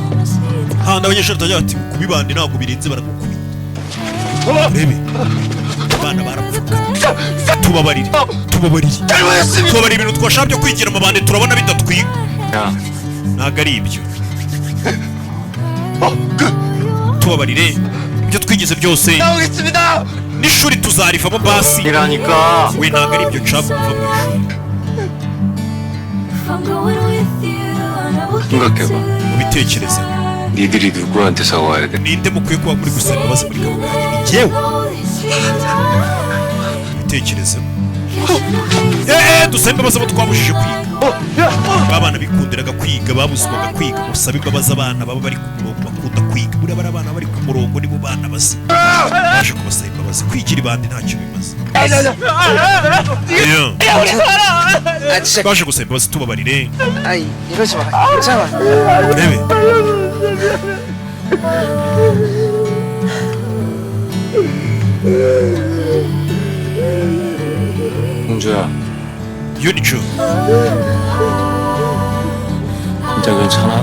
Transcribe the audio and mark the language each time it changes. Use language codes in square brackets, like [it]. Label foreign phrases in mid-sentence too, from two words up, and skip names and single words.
[rw] handi abanyeshuri batajya bati kubibandi ntabwo birenze baragukubita urebe abana barapfuka tubabarire tubabarire ibintu twashaka byo kwigira amabandi turabona bidatwiga ntabwo ari ibyo tubabarire ibyo twigize byose n'ishuri tuzarivamo basi we ntabwo ari ibyo nshaka kuva mu ishuri [ko] 생각해봐. [rw] ubitekereze [ko] 니들이 누구한테 사과해야 돼? [rw] ninde mukwiye kuba muri gusaba imbabazi muri kano kanya ni jyewe ubitekereze dusaba imbabazi abo twabujije kwiga babana bikundiraga kwiga babuzwaga kwiga musaba imbabazi abana baba bari ku murongo bakunda kwiga buriya bari abana bari ku murongo nibo bana bazima baje kubasaba imbabazi kwigira ibandi ntacyo bimaze baje gusaba imbabazi tubabarire [ko] 아이 이러지 마 괜찮아 [rw] urebe [ko] 홍주야, 유니추 진짜 괜찮아?